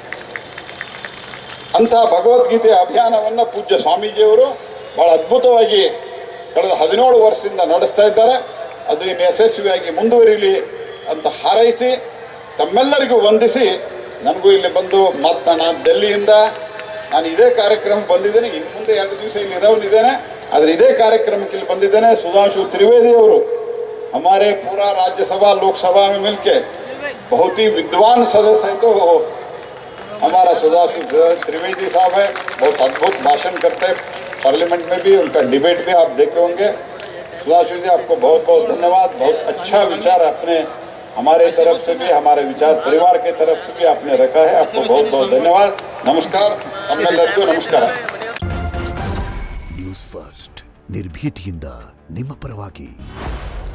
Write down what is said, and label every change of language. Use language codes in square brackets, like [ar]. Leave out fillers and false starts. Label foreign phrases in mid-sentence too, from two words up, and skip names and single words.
[kn] ಅಂತಹ ಭಗವದ್ಗೀತೆಯ ಅಭಿಯಾನವನ್ನು ಪೂಜ್ಯ ಸ್ವಾಮೀಜಿಯವರು ಭಾಳ ಅದ್ಭುತವಾಗಿ ಕಳೆದ 17 ವರ್ಷದಿಂದ ನಡೆಸ್ತಾ ಇದ್ದಾರೆ. ಅದು ಇನ್ನು ಯಶಸ್ವಿಯಾಗಿ ಮುಂದುವರಿಲಿ ಅಂತ ಹಾರೈಸಿ ತಮ್ಮೆಲ್ಲರಿಗೂ ವಂದಿಸಿ, ನನಗೂ ಇಲ್ಲಿ ಬಂದು ನಾನು ಡೆಲ್ಲಿಯಿಂದ ನಾನು ಇದೇ ಕಾರ್ಯಕ್ರಮಕ್ಕೆ ಬಂದಿದ್ದೇನೆ. ಇನ್ನು ಮುಂದೆ 2 ದಿವಸ ಇಲ್ಲಿ ಇರೋನಿದ್ದೇನೆ, ಆದರೆ ಇದೇ ಕಾರ್ಯಕ್ರಮಕ್ಕೆ ಇಲ್ಲಿ ಬಂದಿದ್ದೇನೆ. [hi] सुधांशु त्रिवेदी ಅವರು हमारे पूरा राज्यसभा लोकसभा में मिलके बहुत ही विद्वान सदस्य है, तो हमारा सुधांशु त्रिवेदी साहब है, बहुत अद्भुत भाषण करते हैं पार्लियामेंट में भी, उनका डिबेट भी आप देखे होंगे. सुधांशु जी आपको बहुत बहुत धन्यवाद. बहुत अच्छा विचार अपने हमारे तरफ से भी, हमारे विचार परिवार के तरफ से भी आपने रखा है. आपको बहुत बहुत धन्यवाद. नमस्कार. [kn] ತಮ್ಮೆಲ್ಲರಿಗೂ ನಮಸ್ಕಾರ. ನ್ಯೂಸ್ ಫಸ್ಟ್ ನಿರ್ಭೀತಿಯಿಂದ ನಿಮ್ಮ ಪರವಾಗಿ.